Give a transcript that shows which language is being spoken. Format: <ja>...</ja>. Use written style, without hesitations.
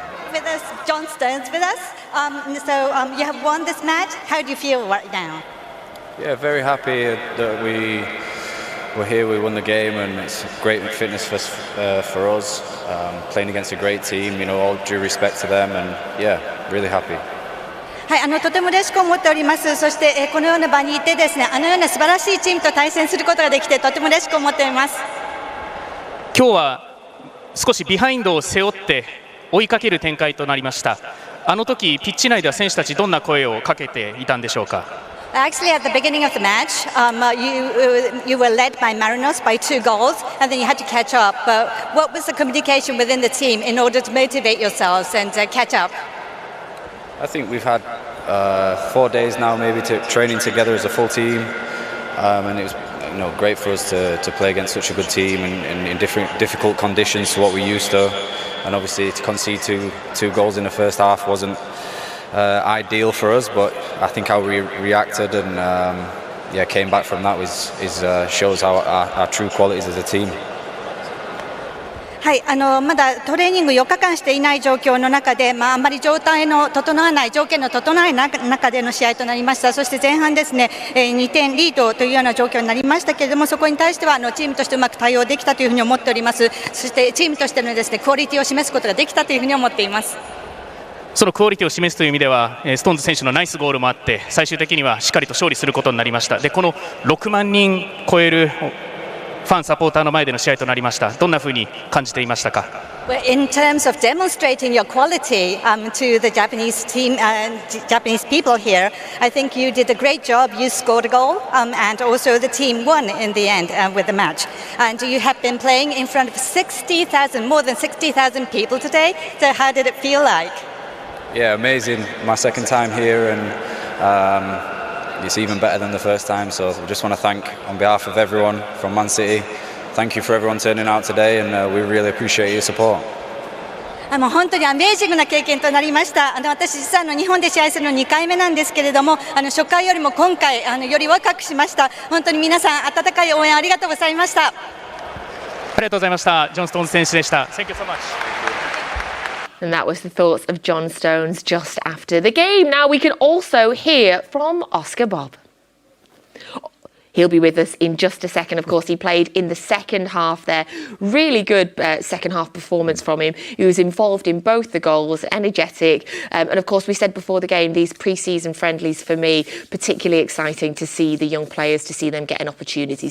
<en>With us, John Stones with us. You have won this match. How do you feel right now? Yeah, very happy that we're here. We won the game, and it's great fitness for us. Playing against a great team, all due respect to them, and really happy.</en> <ja>はい、とても嬉しく思っております。そして、このような場にいてですね、あのような素晴らしいチームと対戦することができてとても嬉しく思っております。今日は少しビハインドを背負って追いかける展開となりました。あの時ピッチ内では選手たちどんな声をかけていたんでしょうか。</ja> <en>Actually, at the beginning of the match, you were led by Marinos by 2 goals, and then you had to catch up. But what was the communication within the team in order to motivate yourselves and catch up? I think we've had 4 days now, maybe, to training together as a full team, and it was great for us to play against such a good team and in difficult conditions to what we used to, and obviously to concede two goals in the first half wasn't ideal for us, but I think how we reacted and came back from that shows our true qualities as a team.</en> <ja>はい、まだトレーニング4日間していない状況の中で、あんまり状態の整わない条件の整わない中での試合となりました。そして前半ですね、2点リードというような状況になりましたけれども、そこに対してはチームとしてうまく対応できたというふうに思っております。そしてチームとしてのですね、クオリティを示すことができたというふうに思っています。そのクオリティを示すという意味では、ストーンズ選手のナイスゴールもあって、最終的にはしっかりと勝利することになりました。で、この6万人超えるファンサポーターの前での試合となりました。どんな風に感じていましたか。</ja> <en>In terms of demonstrating your quality to the Japanese team and Japanese people here, I think you did a great job. You scored a goal, and also the team won in the end with the match. And you have been playing in front of more than 60,000 people today. So how did it feel like? Yeah, amazing. My second time here, and it's even better than the first time, so I just want to thank, on behalf of everyone from Man City, thank you for everyone turning out today, and we really appreciate your support.</en> <ja>本当にアメージングな経験となりました。私実は日本で試合するの2回目なんですけれども、初回よりも今回よりワクワクしました。本当に皆さん温かい応援ありがとうございました。ありがとうございました。ジョン・ストーンズ選手でした。</ja> <en>Thank you so much. And that was the thoughts of John Stones just after the game. Now we can also hear from Oscar Bob. He'll be with us in just a second. Of course, he played in the second half there. Really good second half performance from him. He was involved in both the goals, energetic. And of course, we said before the game, these pre-season friendlies for me, particularly exciting to see the young players, to see them get an opportunity.</en>